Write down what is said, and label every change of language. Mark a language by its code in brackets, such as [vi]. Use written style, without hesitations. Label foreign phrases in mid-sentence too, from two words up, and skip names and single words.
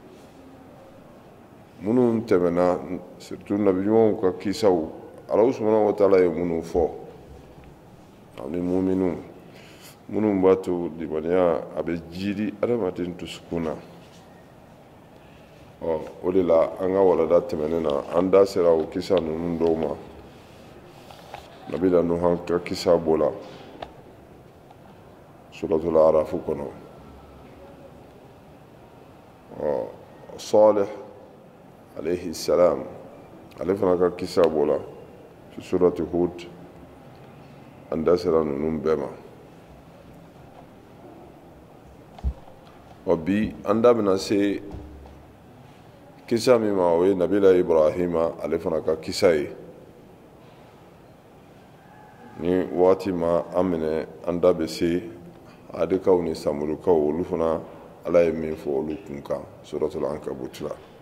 [bm] minnu tɛmɛna surtout nabiɲumanw ka kisaw ala [ar] سبحانه وتعالى [bm] ye minnu fɔ ani muminun minnu b'a to limaniya a bɛ jidi adamaden dusukun na o de la an ka walada tɛmɛnen na an da sera o kisa ninnu dɔw ma nabila nuhan ka kisa b'o la [ar] سورة الأعراف [bm] kɔnɔ [ar] صالح عليه السلام [bm] ale fana ka kisa b'o la [ar] في سورة هود [bm] an da sera ninnu bɛɛ ma. bi an da bɛna se kisa min ma o ye nabila Ibrahima ale fana ka kisa ye. ni waati ma an minɛ an da bɛ se adikaw ni samurukaw olu fana ala ye min fɔ olu kun kan [ar] سورة العنكبوت [bm] la.